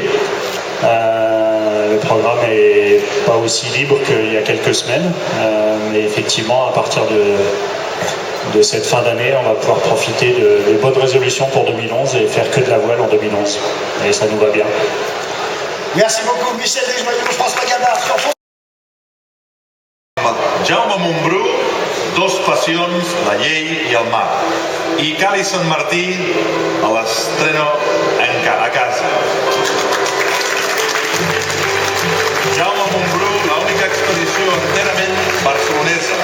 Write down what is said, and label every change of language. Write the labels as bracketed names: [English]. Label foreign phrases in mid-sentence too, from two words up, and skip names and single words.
[French] Le programme n'est pas aussi libre qu'il y a quelques semaines. Mais effectivement, à partir de cette fin d'année, on va pouvoir profiter de bonnes résolutions pour 2011 et faire que de la voile en 2011. Et ça nous va bien. Merci beaucoup, Michel Desjoyaux, François Gavard. [Catalan] Jaume Montbrú, Dos passions, la llei i el mar. I Cali Sant Martí a l'estreno a casa. Jaume Montbrú, l'única expedició enterament barcelonesa.